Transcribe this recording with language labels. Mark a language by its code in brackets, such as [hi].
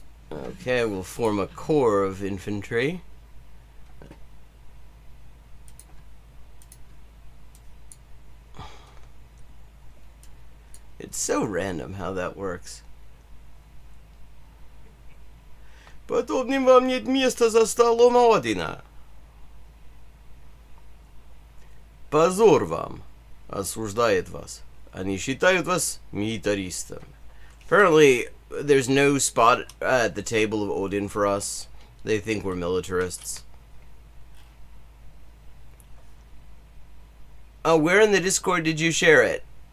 [en] Okay, we'll form a corps of infantry. It's so random how that works. [ru] Подобным вам нет места за столом Одина. Позор вам. Осуждает вас. Они считают вас милитаристом. [en] Apparently, there's no spot at the table of Odin for us. They think we're militarists. Where in the Discord did you share it?